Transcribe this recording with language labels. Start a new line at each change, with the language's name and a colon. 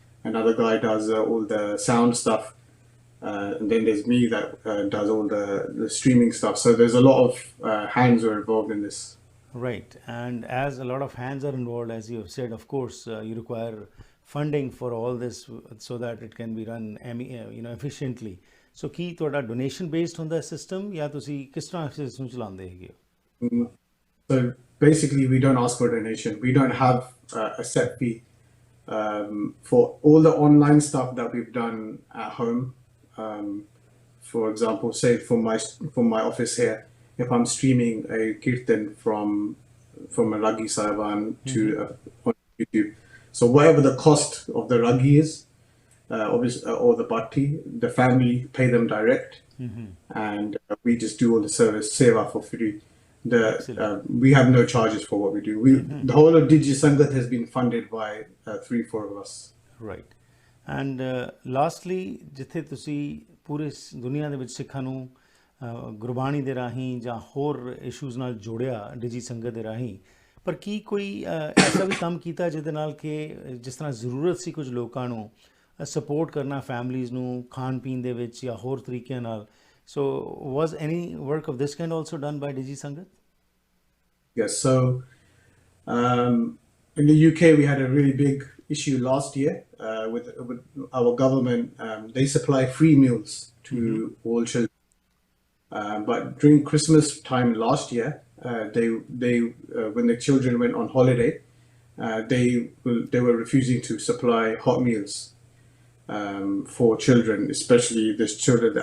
English: Another guy does all the sound stuff. And then there's me that does all the streaming stuff. So there's a lot of hands who are involved in this. Right. And as a lot of hands are involved, as you have said, of course, you require funding for all this so that it can be run efficiently.
Punjabi: So ਕੀ ਤੁਹਾਡਾ
English: donation based
Punjabi: ਹੁੰਦਾ system ਜਾਂ ਤੁਸੀਂ ਕਿਸ ਤਰ੍ਹਾਂ system ਚਲਾਉਂਦੇ ਹੈਗੇ ਹੋ?
English: So basically we don't ask for donation. We don't have a set fee for all the online stuff that we've done at home. for example, say from my office here, if I'm streaming a Kirtan from a Ragi Sahiban to on YouTube, so whatever the cost of the Ragi is, obviously, or the Bhatti, the family pay them direct, and we just do all the service seva for free. We have no charges for what we do. The whole of DigiSangat has been funded by 3-4 of us. Right. And lastly,
Punjabi: ਜਿੱਥੇ ਤੁਸੀਂ ਪੂਰੇ ਦੁਨੀਆ ਦੇ ਵਿੱਚ ਸਿੱਖਾਂ ਨੂੰ ਗੁਰਬਾਣੀ ਦੇ ਰਾਹੀਂ ਜਾਂ ਹੋਰ ਇਸ਼ੂਜ਼ ਨਾਲ ਜੋੜਿਆ ਡਿਜੀ ਸੰਗਤ ਦੇ ਰਾਹੀਂ, ਪਰ ਕੀ ਕੋਈ ਐਸਾ ਵੀ ਕੰਮ ਕੀਤਾ ਜਿਹਦੇ ਨਾਲ ਕਿ ਜਿਸ ਤਰ੍ਹਾਂ ਜ਼ਰੂਰਤ ਸੀ ਕੁਝ ਲੋਕਾਂ ਨੂੰ ਸਪੋਰਟ ਕਰਨਾ, ਫੈਮਲੀਜ਼ ਨੂੰ ਖਾਣ ਪੀਣ ਦੇ ਵਿੱਚ ਜਾਂ ਹੋਰ ਤਰੀਕਿਆਂ ਨਾਲ?
English: So was any work of this kind also done by DigiSangat? Yes. So in the UK, we had a really big issue last year with our government. They supply free meals to all children. But during Christmas time last year, they when the children went on holiday, they were refusing to supply hot meals for children, especially these children.